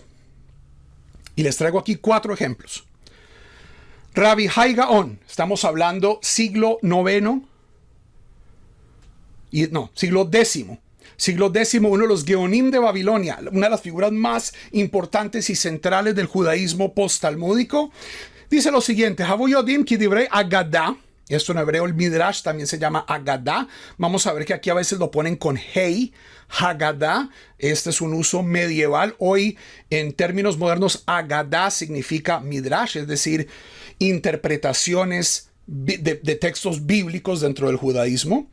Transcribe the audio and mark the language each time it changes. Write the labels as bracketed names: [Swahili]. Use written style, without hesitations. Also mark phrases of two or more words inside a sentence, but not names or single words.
[Spanish] Y les traigo aquí 4 ejemplos. Rabbi Hai Gaon, estamos hablando siglo IX, siglo X. Siglo X, uno de los Geonim de Babilonia, una de las figuras más importantes y centrales del judaísmo post-talmúdico, dice lo siguiente: [Hebrew] הוו יודעים כי דברי אגדה. [Spanish] Esto en hebreo, el Midrash, también se llama Agadah. Vamos a ver que aquí a veces lo ponen con Hei, Haggadah. Este es un uso medieval. Hoy, en términos modernos, Agadah significa Midrash, es decir, interpretaciones de textos bíblicos dentro del judaísmo.